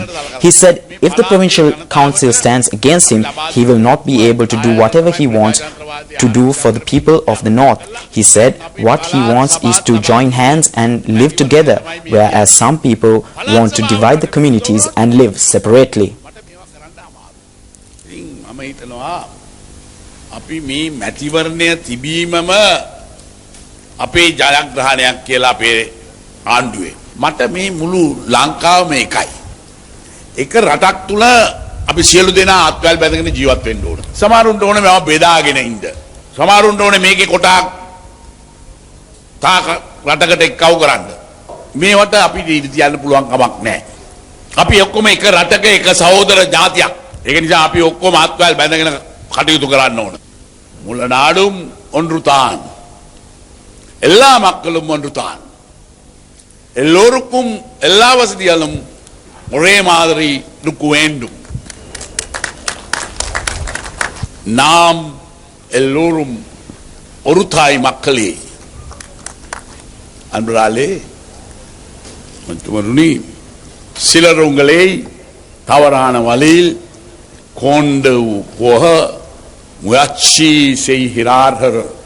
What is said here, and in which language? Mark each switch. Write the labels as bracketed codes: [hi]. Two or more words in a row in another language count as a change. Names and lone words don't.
[en] He said if the provincial council stands against him, he will not be able to do whatever he wants to do for the people of the North. He said what he wants is to join hands and live together, whereas some people want to divide the communities and live separately. [si] අපි මේ මැතිවරණය තිබීමම අපේ ජයග්‍රහණයක් කියලා අපේ ආණ්ඩුවේ මට මේ මුළු ලංකාවම එකයි එක රටක් තුල අපි සියලු දෙනා අත්වැල් බැඳගෙන ජීවත් වෙන්න ඕන සමහරුන්ට ඕනේ මේව බෙදාගෙන ඉන්න සමහරුන්ට ඕනේ මේකේ කොටක් තා රටකට එක්කව කරන්න මේවට අපි ඉතියන්න පුළුවන් කමක් නැහැ අපි ඔක්කොම එක රටක එක සහෝදර ජාතියක් ඒක නිසා අපි ඔක්කොම අත්වැල් බැඳගෙන කටයුතු කරන්න ඕන [ta] முழு நாடும் ஒன்றுதான் எல்லா மக்களும் ஒன்றுதான் எல்லோருக்கும் எல்லா வசதிகளும் ஒரே மாதிரி இருக்க வேண்டும் நாம் எல்லோரும் ஒரு தாய் மக்களே அன்பர்களே மற்றவருணி சிலர் உங்களை தவறான வழியில் கொண்டு போக முயற்சி செய்கிறார்கள்